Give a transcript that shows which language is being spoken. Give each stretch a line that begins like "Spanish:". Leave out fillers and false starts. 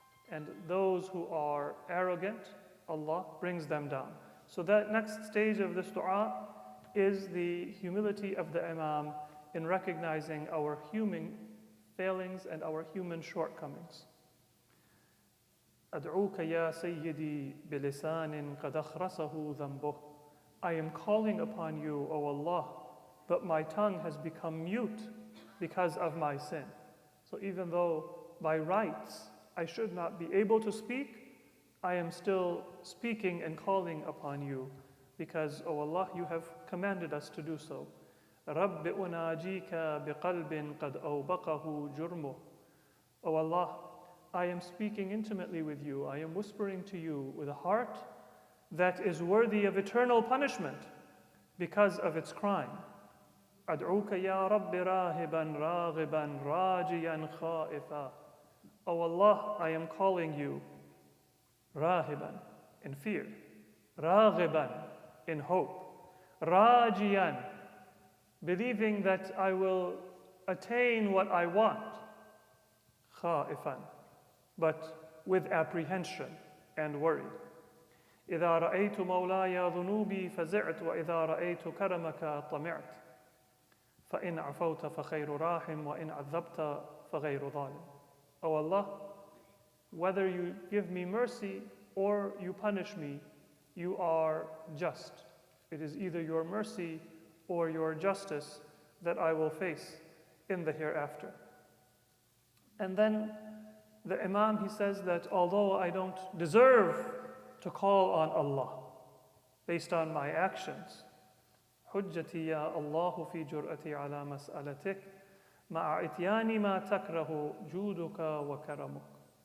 English: And those who are arrogant, Allah brings them down. So that next stage of this dua is the humility of the Imam in recognizing our human failings and our human shortcomings.
Arabic: أدعوك يا سيدي بلسان قد أخرسه ذنبه.
English: I am calling upon you, O Allah, but my tongue has become mute because of my sin. So even though by rights I should not be able to speak, I am still speaking and calling upon you because, O Allah, you have commanded us to do so.
Arabic: رب أناجيك بقلب قد أوبقه جرمه.
English: O Allah, I am speaking intimately with you. I am whispering to you with a heart that is worthy of eternal punishment because of its crime.
Arabic: أدعوك يا رب راهبا راغبا راجيا خائفا.
English: O Allah, I am calling you راهبا, in fear, راغبا, in hope, راجيا, believing that I will attain what I want, خائفا, but with apprehension and worry.
Arabic: إذا رأيت مولاي ذنوبي فزعت وإذا رأيت كرمك طمعت فإن عفوت فخير راحم وإن عذبت فغير ظالم.
English: O Allah, whether you give me mercy or you punish me, you are just. It is either your mercy or your justice that I will face in the hereafter. And then the Imam, he says that although I don't deserve to call on Allah based on my actions,
Arabic: حجتي يا الله في جرأتي على مسألتك مع إتيان ما تكره جودك وكرمك.